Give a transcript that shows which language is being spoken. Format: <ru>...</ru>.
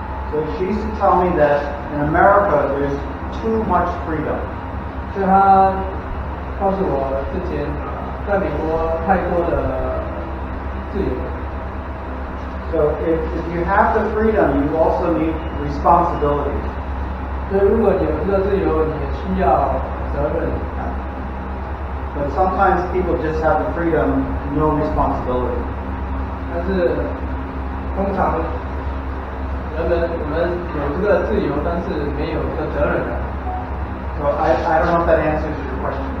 <en>So she used to tell me that in America there's too much freedom.</en> <zh>所以她告诉我，之前在美国太多的自由。</zh> <en>So if you have the freedom, you also need responsibility.</en> <zh>所以如果你有这个自由，你也需要责任感。</zh> <en>But sometimes people just have the freedom, no responsibility.</en> <zh>但是通常我们有这个自由，但是没有这个责任感。</zh> <en>So I don't know if that answers your question.</en>